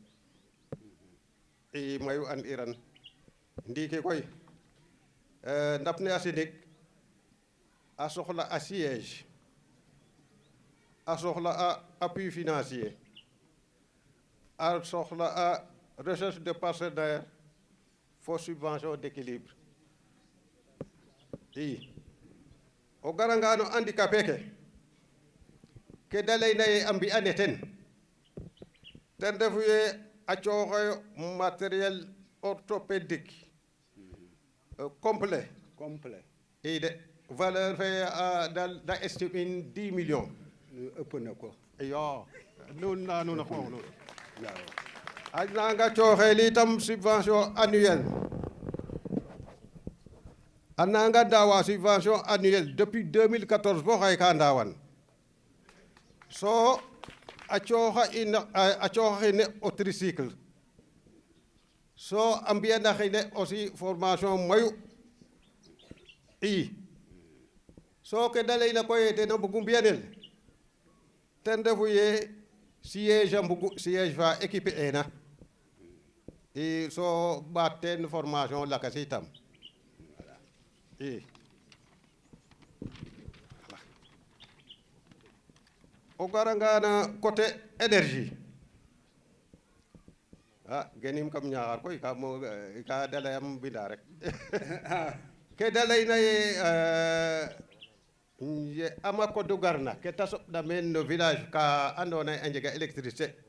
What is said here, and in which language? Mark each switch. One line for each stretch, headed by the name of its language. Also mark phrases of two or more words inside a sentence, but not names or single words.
Serer: i mayu an iran ndiki koy ndap ne asinig a soxla a siège a soxla a
French: appui financier
Serer: a soxla a
French: recherche de partenaire
Serer: fo
French: subvention d'équilibre
Serer: i o garanga no handicapé ke da layna ye a mbi'ane ten refu ye a cooxoyo
French: matériel orthopédique complet
Serer: i
French: de valeur
Serer: fe da estime in 10 millions ëpp na ko iyo nun na nuun a xoox nuun a nanga cooxel itam
French: subvention annuelle
Serer: a nanga daawa
French: subvention annuelle
Serer: depuis 2014 bo xaye ka ndaawan so a cooxa xine o tricycle so a mbiyana xine
French: aussi formation
Serer: mayu i so ke da layna koy ten a mbugu mbiyanel ten refu ye siège a mbugu siège fa équipe ena i so ɓaat teen formation lakas itam i o garanga na côté énergie genim kam Niakhar koy ka da layam mbinda rek ke da layna ye ama kodu garna ke ta soɓna meen no village ka andoona yee a njega électricité